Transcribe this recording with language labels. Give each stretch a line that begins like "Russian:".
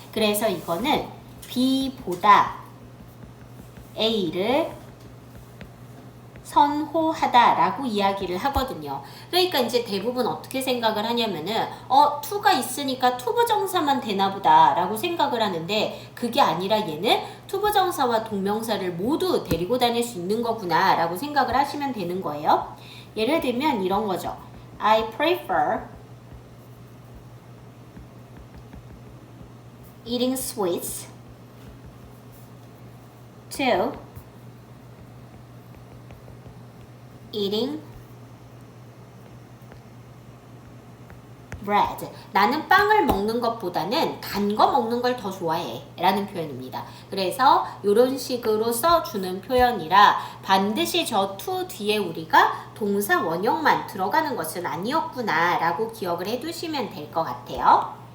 Korean: 그래서 이거는 B보다 A를 선호하다 라고 이야기를 하거든요. 그러니까 이제 대부분 어떻게 생각을 하냐면은 to가 있으니까 투부정사만 되나 보다 라고 생각을 하는데 그게 아니라 얘는 투부정사와 동명사를 모두 데리고 다닐 수 있는 거구나 라고 생각을 하시면 되는 거예요. 예를 들면 이런 거죠.
English: I prefer eating sweets to eating bread.
Korean: 나는 빵을 먹는 것보다는 단 거 먹는 걸 더 좋아해 라는 표현입니다. 그래서 이런 식으로 써주는 표현이라 반드시 저 to 뒤에 우리가 동사 원형만 들어가는 것은 아니었구나 라고 기억을 해두시면 될 것 같아요.